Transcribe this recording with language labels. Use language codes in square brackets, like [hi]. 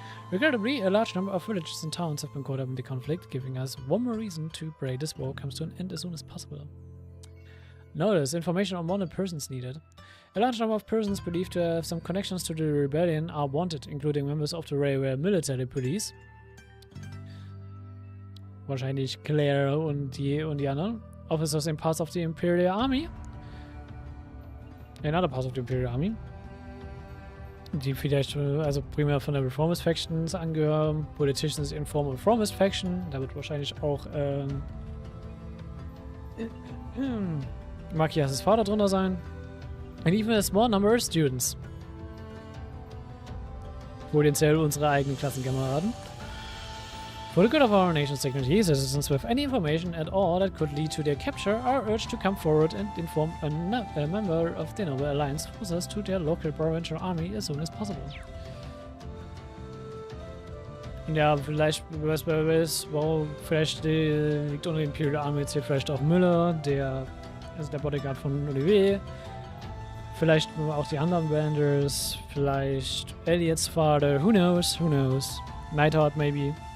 [en] Regrettably, a large number of villages and towns have been caught up in the conflict, giving us one more reason to pray this war comes to an end as soon as possible. Notice, information on wanted persons needed. A large number of persons believed to have some connections to the rebellion are wanted, including members of the Railway Military Police. [de] Wahrscheinlich Claire und die anderen. [en] Officers in parts of the Imperial Army. In other parts of the Imperial Army. [de] Die vielleicht, also primär von der Reformist Factions angehören. [en] Politicians in former Reformist Faction. [de] Da wird wahrscheinlich auch Machias' Vater drunter sein. [en] And even a small number of students. [de] Potenziell unsere eigenen Klassenkameraden. [en] For the good of our nation's dignity, citizens with any information at all that could lead to their capture are urged to come forward and inform a member of the Noble Alliance forces to their local provincial army as soon as possible. [de] Ja, vielleicht, vielleicht liegt unter dem Imperial Army jetzt hier vielleicht auch Müller, der Bodyguard von Olivier. Vielleicht auch die anderen Banders, vielleicht Elliots Vater, [en] who knows, who knows. Nighthawk maybe.